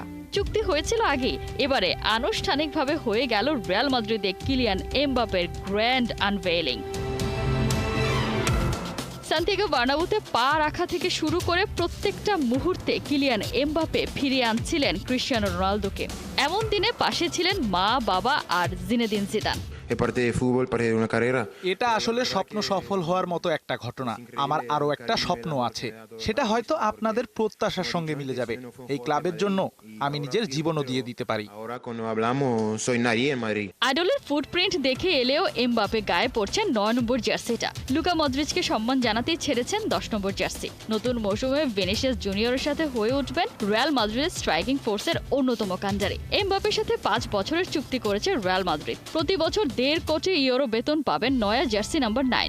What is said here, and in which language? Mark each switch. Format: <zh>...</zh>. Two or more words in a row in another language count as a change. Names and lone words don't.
<bn>চুক্তি হয়েছিল আগে, এবারে আনুষ্ঠানিকভাবে হয়ে গেল রিয়াল মাদ্রিদে কিলিয়ান এমবাপের</bn> <en>grand unveiling.</en> <bn>সান্তিয়াগো বার্নাবুতে পা রাখা থেকে শুরু করে প্রত্যেকটা মুহূর্তে কিলিয়ান এমবাপে ফিরিয়ে আনছিলেন ক্রিস্টিয়ানো রোনালদোকে। এমন দিনে পাশে ছিলেন মা, বাবা আর জিনেদিন জিদান।</bn> <es>es parte de fútbol, parte de una carrera.</es> <bn>এটা আসলে স্বপ্ন সফল হওয়ার মতো একটা ঘটনা। আমার আরো একটা স্বপ্ন আছে, সেটা হয়তো আপনাদের প্রত্যাশার সঙ্গে মিলে যাবে। এই ক্লাবের জন্য আমি নিজের জীবনও দিয়ে দিতে পারি।</bn> <es>Ahora cuando hablamos, soy nadie en Madrid.</es> <bn>আইডলের ফুটপ্রিন্ট দেখে এলেও এমবাপে গায়ে পড়ছেন 9 নম্বর জার্সিটা। লুকা মদ্রিচকে সম্মান জানাতেই ছেড়েছেন 10 নম্বর জার্সি। নতুন মৌসুমে ভিনিসিয়াস জুনিয়রের সাথে হয়ে উঠবেন রিয়াল মাদ্রিদের</bn> <en>striking force</en> <bn>অন্যতম কাণ্ডারি। এমবাপের সাথে 5 বছরের চুক্তি করেছে রিয়াল মাদ্রিদ। প্রতি বছর 1.5 কোটি ইউরো বেতন পাবেন নয়া</bn> <en>jersey number</en> <bn>9।</bn>